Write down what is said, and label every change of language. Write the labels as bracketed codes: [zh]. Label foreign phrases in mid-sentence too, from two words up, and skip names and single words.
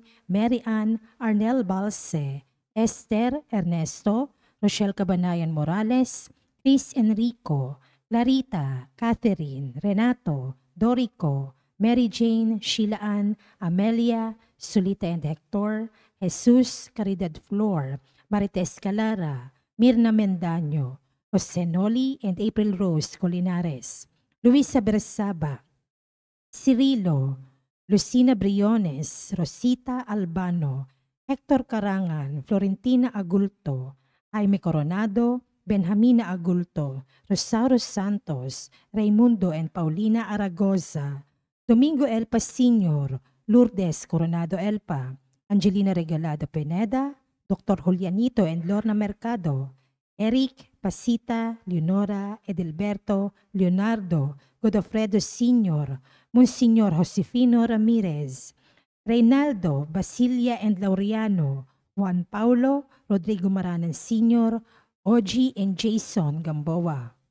[en] Mary Ann, Arnel Balse, Esther, Ernesto, Rochelle Cabanayan Morales, Chris Enrico, Clarita, Catherine, Renato, Dorico, Mary Jane, Sheila Ann, Amelia, Sulita and Hector, Jesus, Caridad Flor, Marites Calara, Mirna Mendaño, Jose Noli and April Rose Colinares, Luisa Bersaba, Cirilo, Lucina Briones, Rosita Albano, Hector Carangan, Florentina Agulto, Jaime Coronado, Benjamina Agulto, Rosario Santos, Raimundo and Paulina Aragoza, Domingo Elpa Sr., Lourdes Coronado Elpa, Angelina Regalado Pineda, Dr. Julianito and Lorna Mercado, Eric, Pasita, Leonora, Edelberto, Leonardo, Godofredo Sr., Monsignor Josefino Ramirez, Reynaldo, Basilia and Laureano, Juan Paulo, Rodrigo Maranan Sr., Ogie and Jason Gamboa,